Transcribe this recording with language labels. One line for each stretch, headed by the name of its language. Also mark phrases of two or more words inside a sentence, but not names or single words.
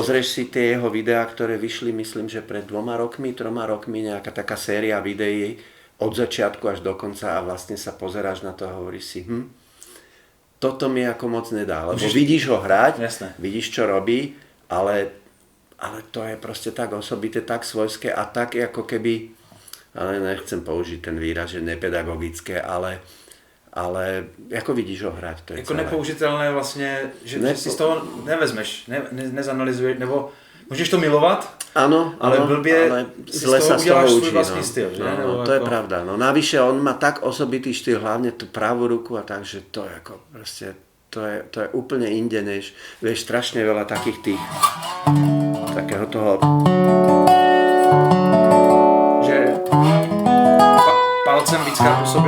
Slovak: Pozrieš si tie jeho videá, ktoré vyšli, myslím, že pred 3 rokmi, nejaká taká séria videí od začiatku až do konca a vlastne sa pozeráš na to a hovoríš si, toto mi ako moc nedá, lebo vidíš ho hrať, vidíš, čo robí, ale to je proste tak osobité, tak svojské a tak ako keby, ale nechcem použiť ten výraz, že nepedagogické, ale ako vidíš ho hrať, to je
Czech: jako celé. Nepoužitelné vlastně, že si z toho nevezmeš, nezanalizuješ, nebo můžeš to milovat, ale blbě si z toho uděláš svůj vlastní styl. Že? No, to je pravda. No,
Slovak: navyše on má tak osobitý štýl, hlavne tú pravú ruku a tak, že to je ako proste, to je úplne inde, než vieš, strašne veľa takých tých takého toho
Czech: že palcem víckrát po sobě.